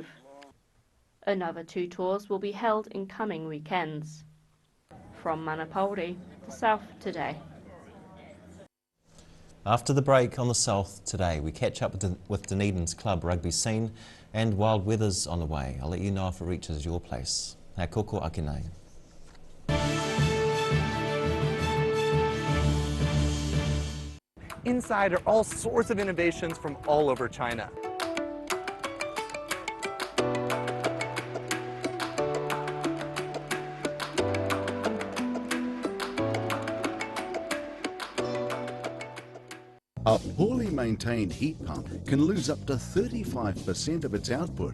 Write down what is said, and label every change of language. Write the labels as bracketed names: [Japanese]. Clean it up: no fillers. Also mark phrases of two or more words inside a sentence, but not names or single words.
[English] Another 2 tours will be held in coming weekends. From Manapōuri, the South Today. After the break on the South Today, we catch up with Dunedin's club rugby scene, and wild weather's on the way. I'll let you know if it reaches your place. [Māori] Hei koko ake nei. [English] Inside are all sorts of innovations from all over China. A poorly maintained heat pump can lose up to 35% of its output.